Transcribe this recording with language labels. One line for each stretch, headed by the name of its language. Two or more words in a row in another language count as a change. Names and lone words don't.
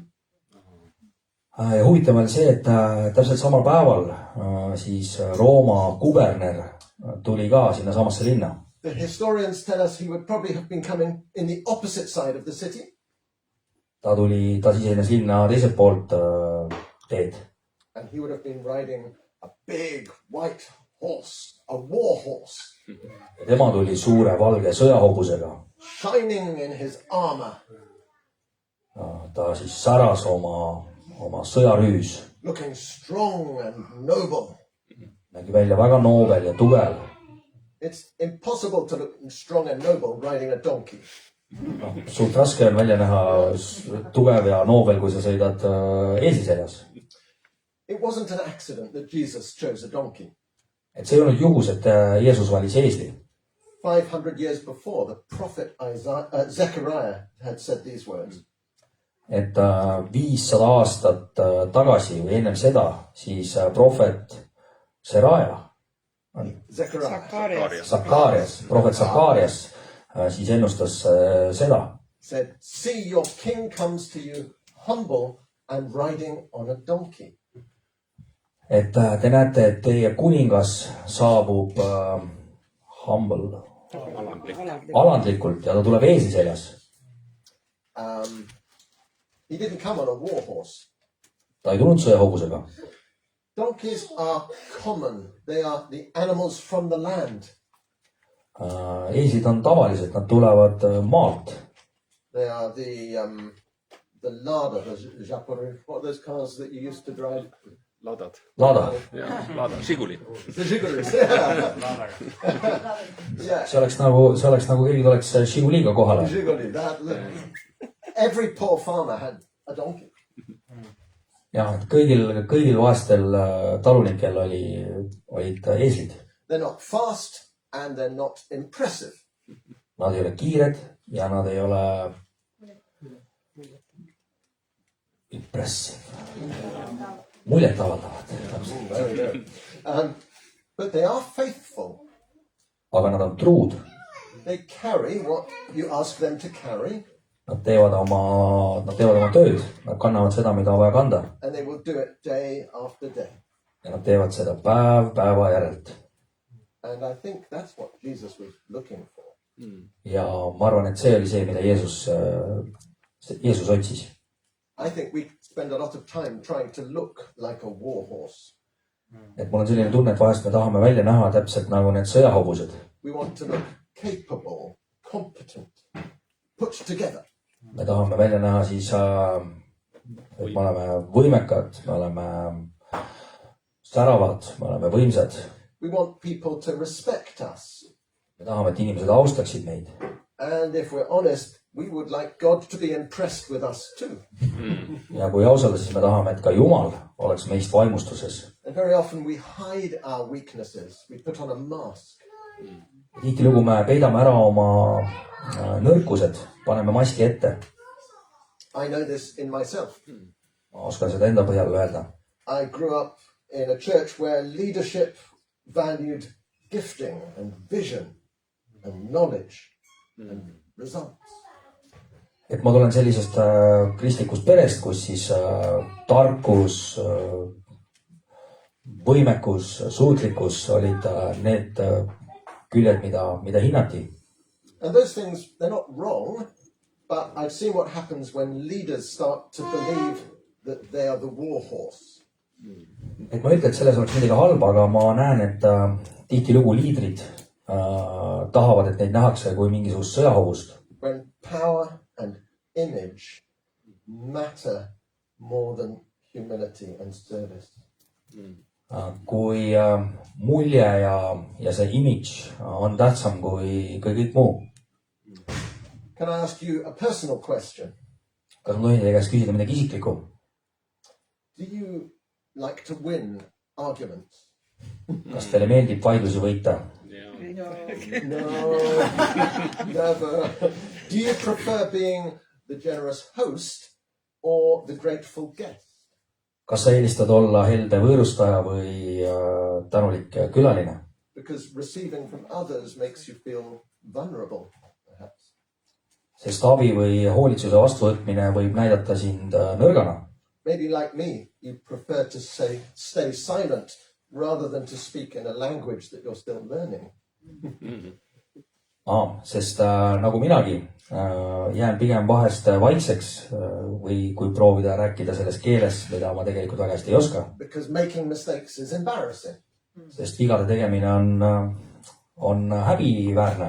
Estonian: Huvitav on see, et täpselt samal päeval siis Rooma kuberner tuli ka sinna samasse linna.
English: The historians tell us he would probably have been coming in the opposite side of the city.
Estonian: Ta sisenes linna teiselt poolt teed.
English: And he would have been riding a big white horse, a war horse.
Estonian: Tema tuli suure valge sõjahobusega.
English: Shining in his armor.
Estonian: Ta siis säras oma sõjarüüs.
English: Looking strong and noble.
Estonian: Nägi välja väga noobel ja tugev.
English: It's impossible to look strong and noble riding a donkey.
Estonian: Suht raske on välja näha tugev ja noobel, kui sa sõidad eesliseljas.
English: It wasn't an accident that Jesus chose a donkey.
Estonian: Et see ei olnud juhus, et Jeesus valis eesli.
English: 500 years before, the prophet Zechariah had said these words.
Estonian: Et 500 aastat tagasi või ennem seda, siis prohvet profet Sakarias siis ennustas seda.
English: Said, see your king comes to you humble and riding on a donkey.
Estonian: Et te näete, et teie kuningas saabub alandlikult ja ta tuleb eesliseljas.
English: He didn't come on a war horse.
Estonian: Ta ei tulnud sõjahobusega.
English: Donkeys are common. They are the animals from the land.
Estonian: Eeslid on tavalised, nad tulevad maalt.
English: They are the Lada, the Japoru. What are those cars that you used to drive? Lada. The Žigulis, yeah.
Estonian: See oleks nagu keegi tuleks Žiguliga kohale.
English: Žiguli, every poor farmer had a donkey.
Estonian: Ja, et kõigil vaestel talunikel olid eeslid.
English: They're not fast and they're not impressive.
Estonian: Nad ei ole kiired ja nad ei ole impressive. Muljet avaldavad.
English: But they are faithful.
Estonian: Aga nad on truud.
English: They carry what you ask them to carry.
Estonian: Nad teevad oma tööd. Nad kannavad seda, mida on vaja kanda.
English: And they will do it day after day.
Estonian: Ja nad teevad seda päev päeva järelt.
English: And I think that's what Jesus was looking for.
Estonian: Ja ma arvan, et see oli see, mida Jeesus otsis.
English: I think we spend a lot of time trying to look like a war horse.
Estonian: Et mul on selline tunne, et vahest me tahame välja näha täpselt nagu need sõjahobused.
English: We want to look capable, competent, put together.
Estonian: Me tahame välja näha siis, et me oleme võimekad, me oleme säravad, me oleme võimsad.
English: We want people to respect us.
Estonian: Me tahame, et inimesed austaksid meid.
English: And if we're honest, we would like God to be impressed with us too.
Estonian: Ja kui ausalt, siis me tahame, et ka Jumal oleks meist vaimustuses.
English: And very often we hide our weaknesses. We put on a mask.
Estonian: Tihtilugu me peidame ära oma nõrkused, paneme maski ette.
English: I know this in myself.
Estonian: Ma oskan seda enda põhjal öelda.
English: I grew up in a church where leadership valued gifting and vision and knowledge and results.
Estonian: Et ma tulen sellisest kristlikust perest, kus siis tarkus, võimekus, suutlikkus olid need küljed, mida hinnati.
English: And those things, they're not wrong, but I've seen what happens when leaders start to believe that they are the war horse.
Estonian: Et ma ei ütle, et selles oleks midagi halba, aga ma näen, et tihtilugu liidrid tahavad, et neid nähakse kui mingisugust sõjahobust.
English: When power and image matter more than humility and service?
Estonian: Kui mulje ja see image on tähtsam kui kõik muu.
English: Can I ask you a personal question?
Estonian: Kas ma tohin teie käest küsida midagi isiklikku?
English: Do you like to win arguments?
Estonian: Kas teile meeldib vaidlusi võita?
English: No, never. Do you prefer being the generous host or the grateful guest?
Estonian: Kas sa eelistad olla helde võõrustaja või tänulik külaline?
English: Because receiving from others makes you feel vulnerable, perhaps.
Estonian: Sest abi või hoolitsuse vastuvõtmine võib näidata sind nõrgana.
English: Maybe like me, you prefer to stay silent rather than to speak in a language that you're still learning.
Estonian: Sest nagu minagi jään pigem vahest vaikseks või kui proovida rääkida selles keeles, mida ma tegelikult väga hästi ei oska.
English: Because making mistakes is embarrassing.
Estonian: Sest vigade tegemine on häbiväärne.